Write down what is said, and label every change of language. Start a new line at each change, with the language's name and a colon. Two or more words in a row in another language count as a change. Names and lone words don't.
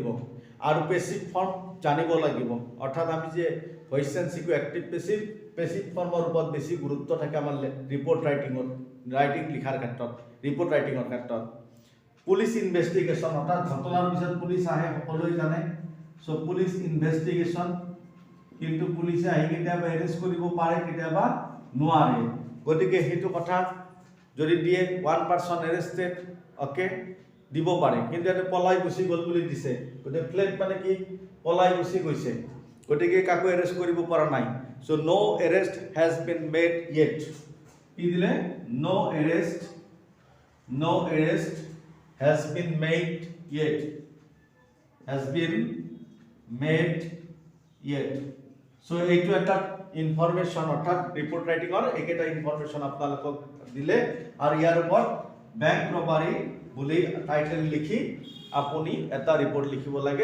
Assamese: আৰু
English: passive form
Assamese: জানিব লাগিব, অৰ্থাৎ আমি যে
English: voice tense
Assamese: শিকোঁ
English: active passive formৰ
Assamese: ওপৰত বেছি গুৰুত্ব থাকে আমাৰ
English: report writing
Assamese: লিখাৰ ক্ষেত্ৰত,
English: report writingৰ
Assamese: ক্ষেত্ৰত।
English: police investigation,
Assamese: অৰ্থাৎ ঘটনাৰ পিছত পুলিচ আহে, সকলোৱে জানে। চ'
English: police investigation,
Assamese: কিন্তু পুলিচে আহি কেতিয়াবা এৰেষ্ট কৰিব পাৰে, কেতিয়াবা নোৱাৰে। গতিকে সেইটো কথা যদি দিয়ে
English: 1 person arrested,
Assamese: অ'কে, দিব পাৰে। কিন্তু ইয়াতে পলাই গুচি গ'ল বুলি দিছে, গতিকে ফ্লেড মানে কি? পলাই গুচি গৈছে, গতিকে কাকো এৰেষ্ট কৰিব পৰা নাই।
English: চ' no arrest has been made yet,
Assamese: কি দিলে?
English: no arrest has been made yet,
Assamese: চ' এইটো এটা ইনফৰমেশ্যন, অৰ্থাৎ
English: report writingৰ
Assamese: এইকেইটা ইনফৰমেশ্যন আপোনালোকক দিলে। আৰু ইয়াৰ ওপৰত
English: bank robbery
Assamese: বুলি টাইটেল লিখি আপুনি এটা ৰিপৰ্ট লিখিব লাগে।